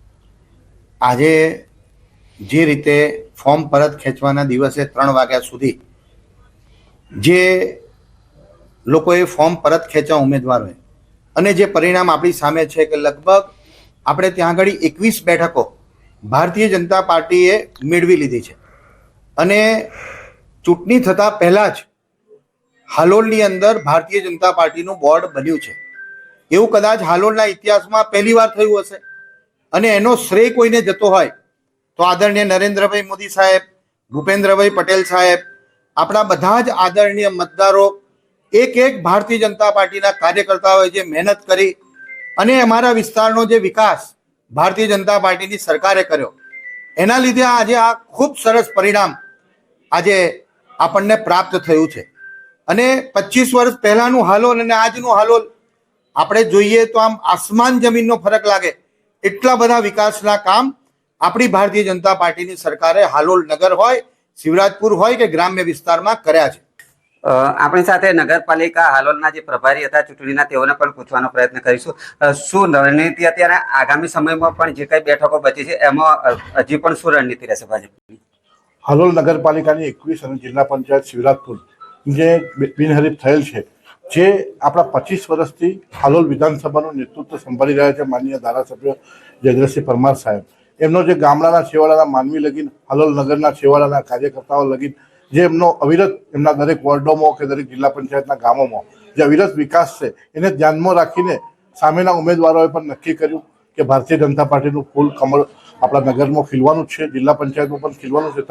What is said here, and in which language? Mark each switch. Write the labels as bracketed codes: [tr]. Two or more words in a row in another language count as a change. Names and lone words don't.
[gu] આજે જે રીતે ફોર્મ પરત ખેંચવાના દિવસે 3 વાગ્યા સુધી જે લોકોએ ફોર્મ પરત ખેંચ્યા ઉમેદવારોએ અને જે પરિણામ આપણી સામે છે કે લગભગ આપણે ત્યાં આગળ 21 બેઠકો ભારતીય જનતા પાર્ટીએ મેળવી લીધી છે અને ચૂંટણી થતાં પહેલાં જ હાલોલની અંદર ભારતીય જનતા પાર્ટીનું બોર્ડ બન્યું છે। એવું કદાચ હાલોલના ઇતિહાસમાં પહેલીવાર થયું હશે અને એનો શ્રેય કોઈને જતો હોય તો આદરણીય નરેન્દ્રભાઈ મોદી સાહેબ, ભૂપેન્દ્રભાઈ પટેલ સાહેબ, અપના બધા જ આદરણીય મતદારો એક એક ભારતીય જનતા પાર્ટી કાર્યકર્તાઓ જે મહેનત કરી અને અમારા વિસ્તારનો જે વિકાસ ભારતીય જનતા પાર્ટી કી સરકારે કર્યો એના લીધે આજ આ ખૂબ સરસ પરિણામ આજ આપને પ્રાપ્ત થયું છે। અને 25 વર્ષ પહેલાનું હાલોલ અને આજનું હાલોલ આપણે જોઈએ તો આમ આસમાન જમીનનો ફરક લાગે એટલા બધા વિકાસના કામ અપની ભારતીય જનતા પાર્ટી કી સરકારે હાલોલ નગર હોય, શિવરાજપુર હોય કે ગ્રામ્ય વિસ્તાર મેં કર્યા છે। અપની સાથે નગરપાલિકા હાલોલના જે પ્રભારી હતા ચૂંટણીના તેઓને પણ પૂછવાનો પ્રયત્ન કરીશું। શું રણનીતિ અત્યારે આગામી સમયમાં પણ જે કાંઈ બેઠકો બચી છે એમાં હજી પણ શું રણનીતિ રહેશે ભાજપની? હાલોલ નગરપાલિકાની 21 અને જિલ્લા પંચાયત શિવરાજપુર જે બિનહરીફ થયેલ છે, જે આપણા 25 વર્ષથી હાલોલ વિધાનસભાનું નેતૃત્વ સંભાળી રહ્યા છે માનનીય ધારાસભ્ય જયદ્રથસિંહ પરમાર સાહેબ। એમનો જે ગામડાના છેવાડાના માનવી લગીન હાલોલ નગરના છેવાડાના કાર્યકર્તાઓ લગીન જે એમનો અવિરત એમના દરેક વોર્ડોમાં કે દરેક જિલ્લા પંચાયતના ગામોમાં જે અવિરત વિકાસ છે એને ધ્યાનમાં રાખીને સામેના ઉમેદવારોએ પણ નક્કી કર્યું કે ભારતીય જનતા પાર્ટીનું ફૂલ કમળ આપણા નગરમાં ખીલવાનું છે, જિલ્લા પંચાયતમાં પણ ખીલવાનું છે।